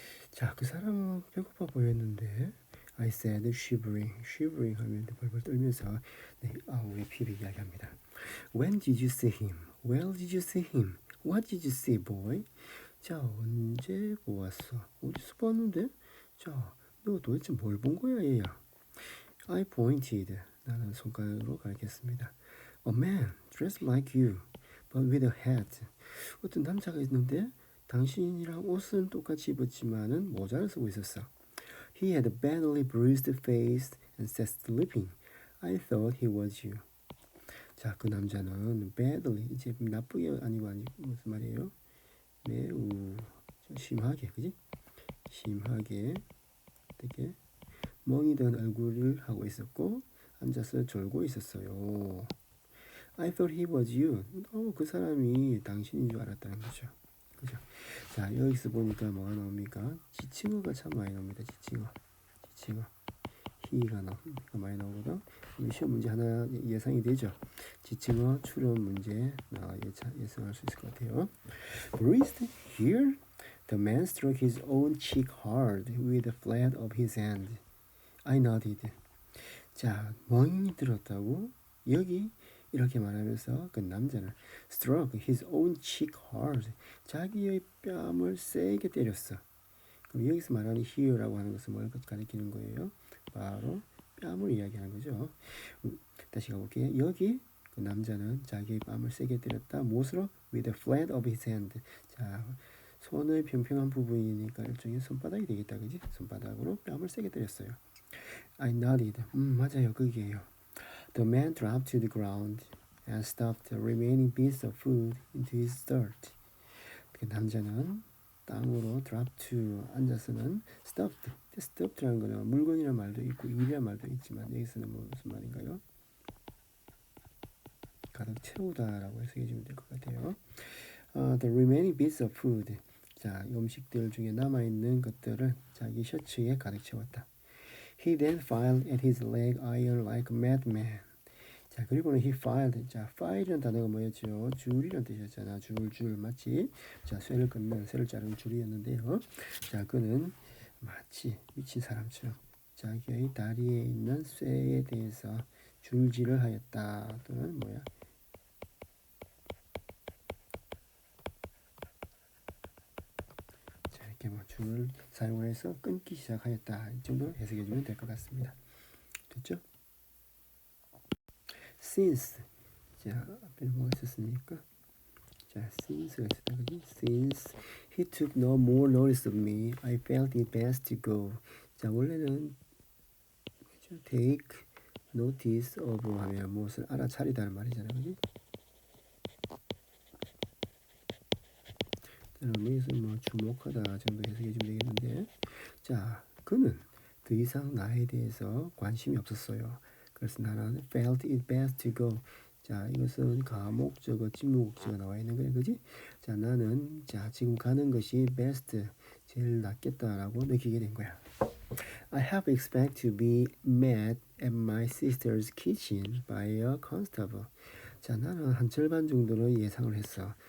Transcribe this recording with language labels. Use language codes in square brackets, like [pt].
[ko] 자, 그 사람은 배고파 보였는데 [en] I said shivering [ko] 하면 벌벌 떨면서 네, 우리 피를 이야기합니다. [en] When did you see him? Where did you see him? What did you see, boy? [ko] 자, 언제 보았어? 어디서 봤는데? 자, 너 도대체 뭘 본 거야, 얘야? [en] I pointed. [ko] 나는 손가락으로 가리켰습니다. [en] A man dressed like you, but with a hat. [ko] 어떤 남자가 있는데 당신이랑 옷은 똑같이 입었지만은 모자를 쓰고 있었어. [en] He had a badly bruised face and sat sleeping. I thought he was you. [ko] 자, 그 남자는 badly, 이제 나쁘게 아니고 무슨 말이에요? 매우 좀 심하게, 그지? 심하게 되게 멍이 든 얼굴을 하고 있었고 앉아서 졸고 있었어요. [en] I thought he was you. [ko] 그 사람이 당신인 줄 알았다는 거죠. 그죠? 자, 여기서 보니까 뭐가 나옵니까? 지칭어가 참 많이 나옵니다. 지칭어. he가 많이 나오거든. 시험 문제 하나 예상이 되죠. 지칭어 추론 문제 예상할 수 있을 것 같아요. [en] Bruised here? The man struck his own cheek hard with the flat of his hand. I nodded. [ko] 자, 멍이 들었다고? 여기 이렇게 말하면서 그 남자는 [en] struck his own cheek hard. [ko] 자기의 뺨을 세게 때렸어. 그럼 여기서 말하는 here라고 하는 것은 뭘 가리키는 거예요? 바로 뺨을 이야기하는 거죠. 다시 가볼게요. 여기 그 남자는 자기의 뺨을 세게 때렸다. 무엇으로? [en] With the flat of his hand. [ko] 자, 손의 평평한 부분이니까 일종의 손바닥이 되겠다, 그지? 손바닥으로 뺨을 세게 때렸어요. [en] I nodded. [ko] 맞아요, 그게요. [en] The man dropped to the ground and stuffed the remaining bits of food into his shirt. [ko] 그 남자는 땅으로 [en] drop to [ko] 앉아서는 stuffed. stuffed라는 거는 물건이라는 말도 있고 일이라는 말도 있지만 여기서는 무슨 말인가요? 가득 채우다라고 해석해 주면 될 것 같아요. [en] The remaining bits of food. [ko] 자, 음식들 중에 남아있는 것들을 자기 셔츠에 가득 채웠다. He then filed at his leg iron like a madman. 자, 그리고는 [en] he filed. [ko] 자, file이라는 단어가 뭐였죠? 줄이라는 뜻이었잖아. 줄 맞지? 자, 쇠를 끊는 쇠를 자르는 줄이었는데요. 자, 그는 마치 미친 사람처럼 자기의 다리에 있는 쇠에 대해서 줄질을 하였다. 또는 뭐야? 자, 이렇게 뭐 줄을 사용해서 끊기 시작하였다. 이 정도로 해석해주면 될 것 같습니다. 됐죠? [en] Since. [ko] 자, 앞에 뭐가 있었습니까? 자, since가 있었다, 그지? [en] Since he took no more notice of me, I felt it best to go. [ko] 자, 원래는 [en] take notice of [ko] 하면 무엇을 알아차리다는 말이잖아요, 그지? 여기서 뭐 주목하다 정도 해석해주면 되겠는데, 자, 그는 더 이상 나에 대해서 관심이 없었어요. 그래서 나는 [en] felt it best to go. [ko] 자, 이것은 가목적어, 진목적어 나와 있는 거예요, 그지? 자, 나는 자 지금 가는 것이 best, 제일 낫겠다라고 느끼게 된 거야. [en] I have expect to be met at my sister's kitchen by a constable. [ko] 자, 나는 한 절반 정도는 예상을 했어.